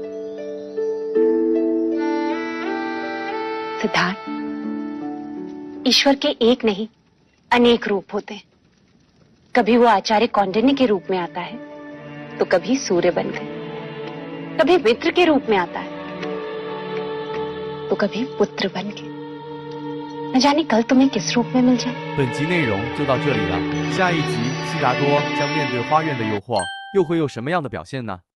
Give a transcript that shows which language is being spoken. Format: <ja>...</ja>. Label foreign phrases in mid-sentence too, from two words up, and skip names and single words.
<hi>सिद्धार्थ, ईश्वर के एक नहीं अनेक रूप होते हैं। कभी वो आचार्य कौंडिन्य के रूप में आता है तो कभी सूर्य बनकर, कभी मित्र के रूप में आता है तो कभी पुत्र बनके। न जाने कल तुम्हें किस रूप में मिल जाए।</hi> <zh>本集内容就到这里了，下一集悉达多将面对花苑的诱惑，又会有什么样的表现呢？</zh>